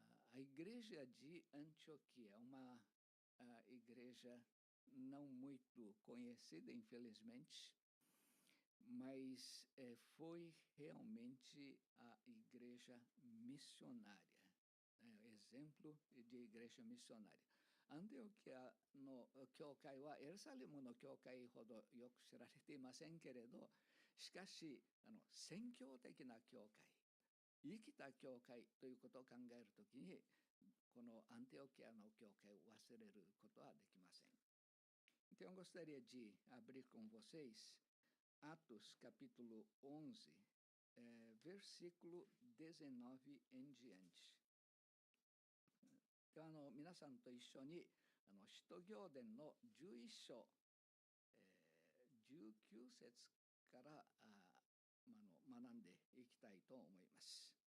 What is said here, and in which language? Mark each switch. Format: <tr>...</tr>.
<pt>A igreja de Antioquia é uma igreja não muito conhecida, infelizmente, mas foi realmente a igreja missionária, exemplo de igreja missionária.</pt> <ja>アンテオキアの教会はエルサレムの教会ほどよく知られていませんけれど、しかし宣教的な教会、生きた教会ということを考えるときに、このアンテオキアの教会を忘れることはできません。</ja> <pt>Então, eu gostaria de abrir com vocês Atos capítulo 11, versículo 19 em diante.</pt> <ja>では皆さんと一緒に使徒行伝の11章、19節から学んでいきたいと思います。</ja>